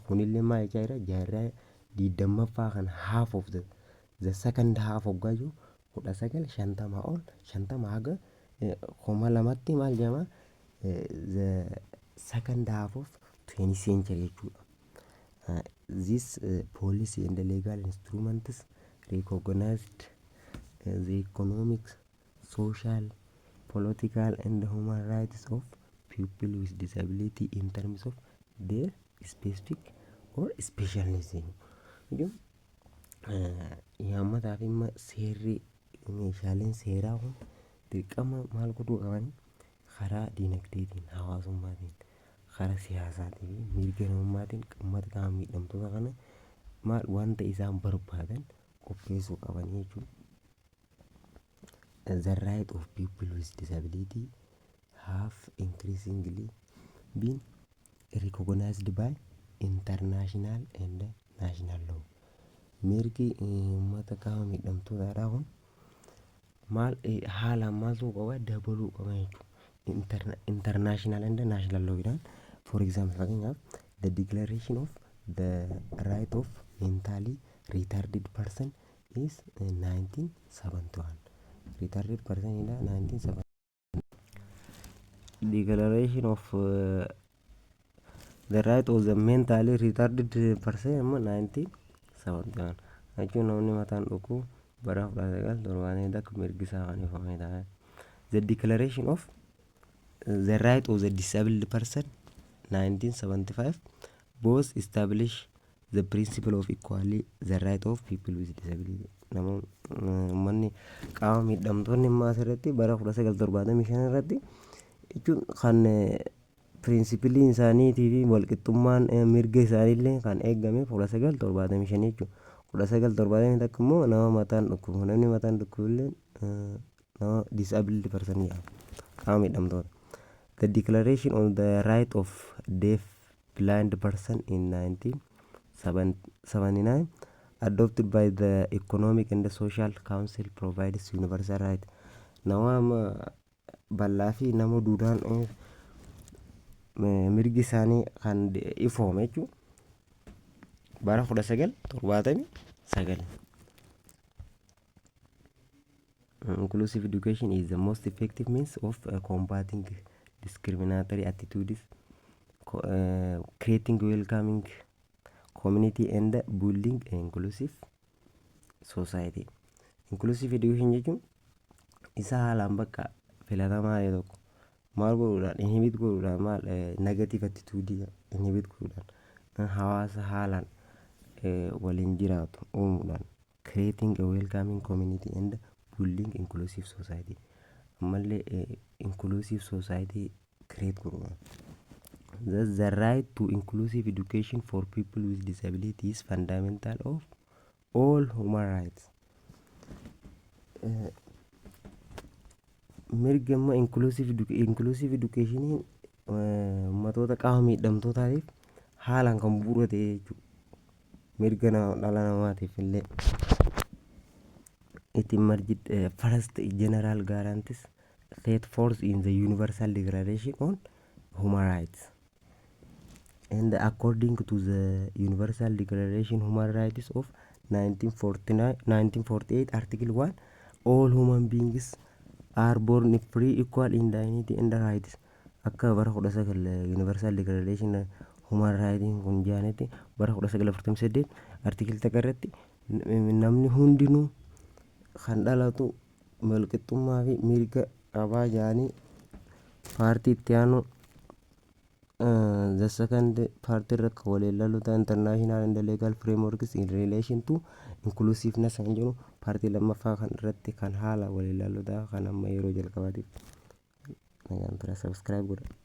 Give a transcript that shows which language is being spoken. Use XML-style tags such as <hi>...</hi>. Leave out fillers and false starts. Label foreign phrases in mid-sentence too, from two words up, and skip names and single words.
<om>Kunillee maal jechaa jira jaarraa 20ffaa kan</om> <en>half of the second half of 1950</en> <om>ol 50 haga 2000tti maal jedhama</om> <en>the second half of 20th century</en> <om>jechuudha.</om> <en>This policy and the legal instruments recognized the economic, social, political and human rights of people with disability in terms of their specific or special needs.</en> <om>Yammataaf imma seerri meeshaaleen seeraa kun dirqama maal godhuu qabani karaa diinagdeetiin hawaasummaatiin karaa siyaasaatiin fi mirga namummaatiin uummata qaama miidhamtoota kana maal wanta isaan barbaadan qopheessuu qabanii jechuudha.</om> <en>The right of people with disability have increasingly been recognized by international and national law.</en> <om>Mirgi uummata qaama miidhamtootaadhaa kun maal haalaan maaltu qaba dabaluu qaba jechuudha.</om> <en>International and national law jedhan for example fakkeenyaaf the declaration of the right of mentally retarded person is 1971. Retarded person in 1971. Declaration of the right of the mentally retarded person in 1971.</en> <om>Jechuun namni mataan dhukuu bara 1970 akka mirgi isaa kan ifamee taa'e.</om> <en>The declaration of the right of the disabled person 1975 both establish the principle of equality the right of people with disability.</en> <om>Manni qaama miidhamtoonni immoo asirratti bara 1975 irratti jechuun kan pirinsipiliin isaaniitii fi walqixxummaan mirga isaaniillee kan eegame 1975 jechuudha. 1970 takka immoo nama mataan dhukkubu namni mataan dhukkubullee nama</om> <en>disabled person</en> <om>jedhama qaama miidhamtoota.</om> <en>The declaration on the right of deaf blind person in 1979 adopted by the Economic and Social Council provides universal right.</en> <om>Nama bal'aa fi nama duudaan mirgi isaanii kan ifoome jechuudha. Bara 1979.</om> <en>Inclusive education is the most effective means of combating discriminatory attitudes, creating welcoming community and building an inclusive society. Inclusive education</en> <om>jechuun isa haalaan bakka filatamaa ta'e tokko maal godhuudhaan inhibit godhuudhaan maal</om> <en>negative attitude inhibit</en> <om>godhuudhaan hawaasa haalaan waliin jiraatu uumuudhaan</om> <en>creating a welcoming community and building inclusive society.</en> <om>Ammallee</om> <en>inclusive society create</en> <om>godhudha.</om> <en>Thus the right to inclusive education for people with disability is fundamental of all human rights.</en> <om>Mirga amma</om> <en>inclusive education</en> <om>ummatoota qaama miidhamtootaatiif haalaan kan bu'uura ta'e jechuudha. Mirga dhala namaatiif illee</om> <en>it emerged first general guarantees set forth in the Universal Declaration on Human Rights. And according to the Universal Declaration Human Rights of 1948, Article 1, all human beings are born free, equal in dignity and rights.</en> <om>Akka bara 19 Universal Declaration Human Rights kun jaanete bara 1948 article takarratti namni hundinuu kan dhalatu walqixxummaa fi mirga qabaa jaanii paartii itti aanu</om> <en>the second part</en> <om>irratti waliigaluuta</om> <en>international and legal frameworks in relation to inclusiveness</en> <om>kan jedhu paartii lammaffaa kan irratti kan haala waliigaluuta kan amma yeroo jalqabaatiif nagaan tura subscribe godha.</om>